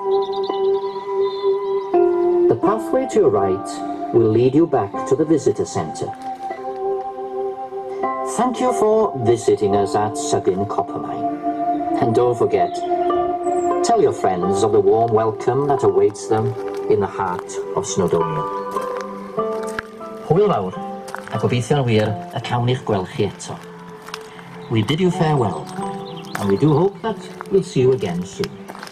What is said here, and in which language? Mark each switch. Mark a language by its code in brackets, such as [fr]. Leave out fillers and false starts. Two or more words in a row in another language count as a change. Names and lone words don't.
[en] The pathway to your right will lead you back to the visitor centre. Thank you for visiting us at Sygun Copper Mine. And don't forget, tell your friends of the warm welcome that awaits them in the heart of Snowdonia. [cy] Hwyl fawr, a gobeithio'n wir y cawn i'ch gweld chi eto. [en] We bid you farewell, and we do hope that we'll see you again soon.